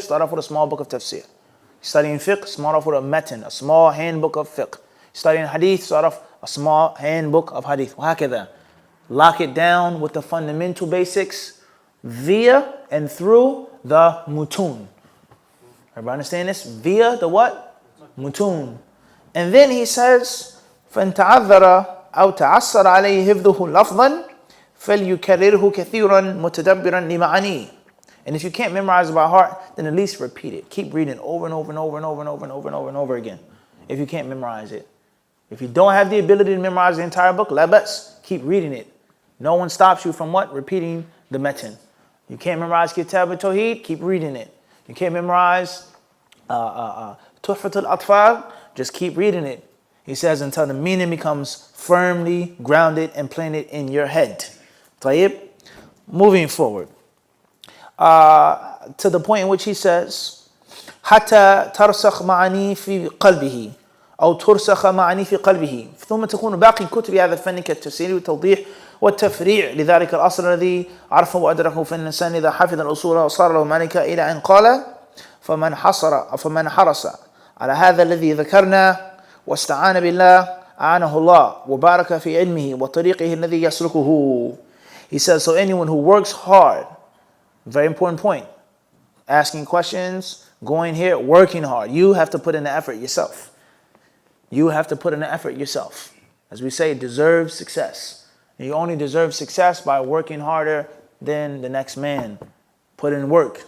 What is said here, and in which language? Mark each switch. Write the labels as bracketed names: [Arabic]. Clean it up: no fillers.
[English] Start off with a small book of tafsir. Studying fiqh, start off with a matan, a small handbook of fiqh. Studying hadith, start off a small handbook of hadith. وهكذا. Lock it down with the fundamental basics via and through the mutun. Everybody understand this? Via the what? Mutun. And then he says, [Arabic] فَإِنْ تَعَذَّرَ أو تعسر عليه حفظه لفظا فليكرره كثيرا متدبرا لمعانيه. [English] And if you can't memorize it by heart, then at least repeat it. Keep reading over and over and over and over and over and over and over and over again. If you can't memorize it. If you don't have the ability to memorize the entire book, labas, keep reading it. No one stops you from what? Repeating the matan. You can't memorize Kitab al-Tawheed, keep reading it. You can't memorize Tuhfat al-Atfal, just keep reading it. He says until the meaning becomes firmly grounded and planted in your head. Tayyib. Moving forward. To the point in which he says, [Arabic] حتى ترسخ معاني في قلبه أو ترسخ معاني في قلبه ثم تكون باقي كتب هذا الفن كالتفسير والتوضيح والتفريع لذلك الأصل الذي عرفه وأدركه في الإنسان إذا حفظ الأصول وصار له ملكا إلى أن قال فمن حرص على هذا الذي ذكرنا واستعان بالله أعانه الله وبارك في علمه وطريقه الذي يسلكه. [English] He says, so anyone who works hard, very important point, asking questions, going here, working hard. You have to put in the effort yourself. You have to put in the effort yourself. As we say, deserve success. And you only deserve success by working harder than the next man. Put in work.